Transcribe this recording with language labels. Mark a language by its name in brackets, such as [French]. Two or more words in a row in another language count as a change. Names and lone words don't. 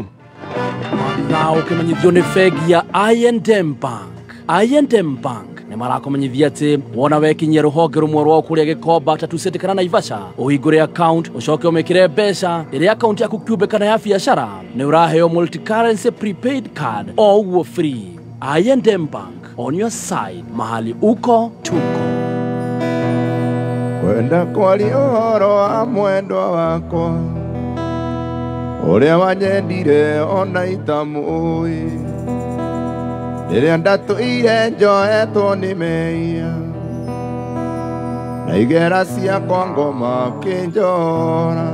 [Kikuyu] na ukimenyithio ni fegi ya I&M Bank. I&M Bank nĩ marakomenyithia atĩ wona wekinyia rũhonge rumwe rwa kũrĩa Gĩkomba Tatuseti kana Naivasha ũhingũre account ũcoke ũmĩkĩre mbeca rĩrĩa account yaku kĩũmbe kana ya biacara nĩ ũraheo [English] multi currency prepaid card [Kikuyu] o ũguo free. [English] I&M Bank, on your side [Swahili] mahali uko tuko. [Kikuyu] Kwenda kwaria ũhoro wa mwendwa wakwa ũrĩa wanyendire ona itamũĩ rĩrĩa ndatũire njohetwo nĩ mehia na igera ciakwa ngoma kĩnjora.